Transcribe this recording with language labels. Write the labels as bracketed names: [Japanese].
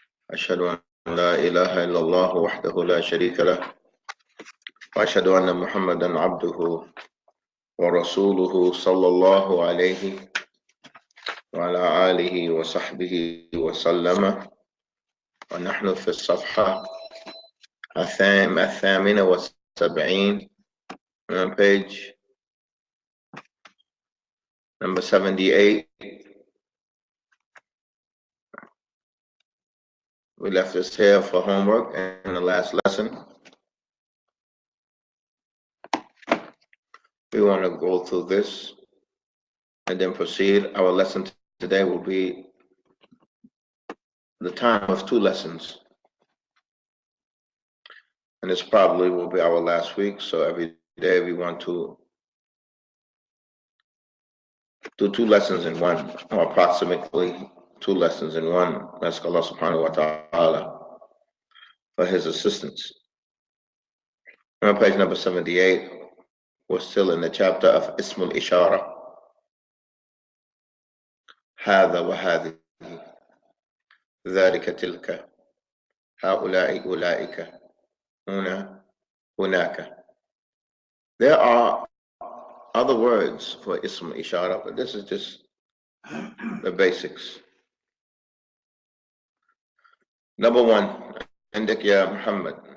[Arabic] أشهد أن لا إله إلا الله وحده لا شريك له، وأشهد أن محمدا عبده ورسوله صلى الله عليه وعلى آله وصحبه وسلم. ونحن في الصفحة 78 [English] on page number 78. We left this here for homework in the last lesson. We want to go through this and then proceed. Our lesson today will be the time of 2 lessons. And this probably will be our last week, so every day we want to do 2 lessons in one, or approximately 2 lessons in one. Ask Allah subhanahu wa ta'ala for his assistance. On page number 78, we're still in the chapter of Ismul Ishara. [Arabic] هذا وهذه ذلك تلك هؤلاء أولئك هنا هناك. [English] There are other words for Ism Ishara, but this is just the basics. Number 1, [Arabic] عندك يا محمد.